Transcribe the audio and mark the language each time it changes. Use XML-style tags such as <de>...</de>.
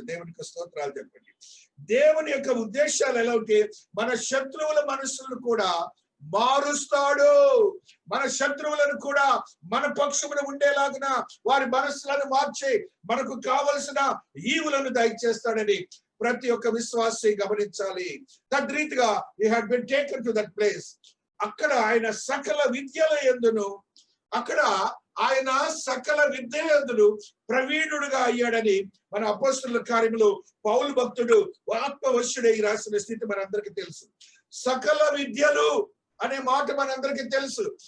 <te>దేవునికి స్తోత్రాలు చెప్పండి. దేవుని యొక్క ఉద్దేశాలు ఎలా ఉంటే, మన శత్రువుల మనసులను కూడా మారుస్తాడు. మన శత్రువులను కూడా మన పక్షమున ఉండేలాగున వారి మనస్సులను మార్చి మనకు కావలసిన ఈవులను దయచేస్తాడని ప్రతి ఒక్క విశ్వాసి గమనించాలి. తద్రీతిగా</te> <en>he had been taken to that place.</en> <te>అక్కడ ఆయన సకల విద్యల యందును, అక్కడ ఆయన సకల విద్య యందును ప్రవీణుడుగా అయ్యాడని మన అపోస్తలుల కార్యములో పౌలు భక్తుడు ఆత్మవశుడై రాసిన స్థితి మనందరికీ తెలుసు. సకల విద్యలు అనే మాట మనందరికీ తెలుసు.</te>